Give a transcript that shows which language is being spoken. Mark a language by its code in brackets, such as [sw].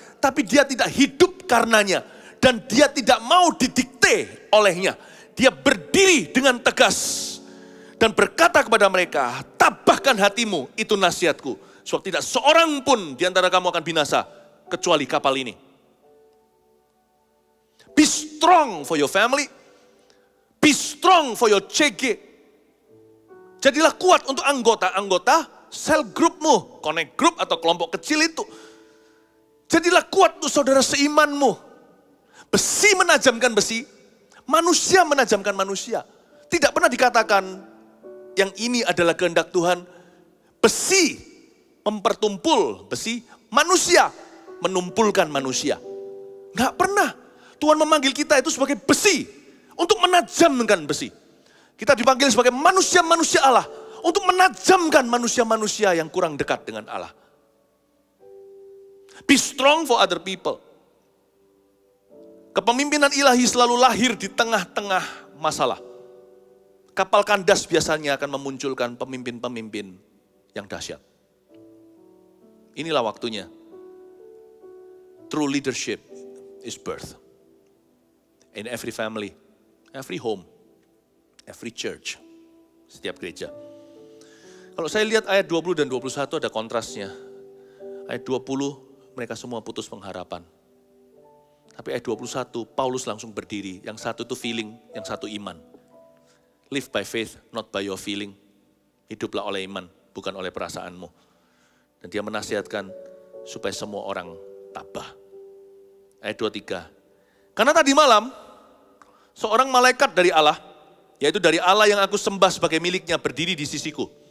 [id] Tapi dia tidak hidup karenanya. Dan dia tidak mau didikte olehnya. Dia berdiri dengan tegas. Dan berkata kepada mereka, tabahkan hatimu, itu nasihatku. Sebab tidak seorang pun di antara kamu akan binasa, kecuali kapal ini. [en] Be strong for your family. Be strong for your CG. [id] Jadilah kuat untuk anggota-anggota sel grupmu, [en] connect group [id] atau kelompok kecil itu. Jadilah kuat untuk saudara seimanmu. Besi menajamkan besi, manusia menajamkan manusia. Tidak pernah dikatakan yang ini adalah kehendak Tuhan. Besi mempertumpul besi, manusia menumpulkan manusia. Nggak pernah. Tuhan memanggil kita itu sebagai besi untuk menajamkan besi. Kita dipanggil sebagai manusia-manusia Allah untuk menajamkan manusia-manusia yang kurang dekat dengan Allah. [en] Be strong for other people. [id] Kepemimpinan ilahi selalu lahir di tengah-tengah masalah. Kapal kandas biasanya akan memunculkan pemimpin-pemimpin yang dahsyat. Inilah waktunya. [en] True leadership is birth. In every family, every home, every church, [id] setiap gereja. Kalau saya lihat ayat 20 dan 21 ada kontrasnya. Ayat 20 mereka semua putus pengharapan. Tapi ayat 21 Paulus langsung berdiri. Yang satu itu feeling, yang satu iman. [en] Live by faith, not by your feeling. [id] Hiduplah oleh iman, bukan oleh perasaanmu. Dan dia menasihatkan supaya semua orang tabah. Ayat 23. Karena tadi malam, seorang malaikat dari Allah, yaitu dari Allah yang aku sembah sebagai miliknya, berdiri di sisiku.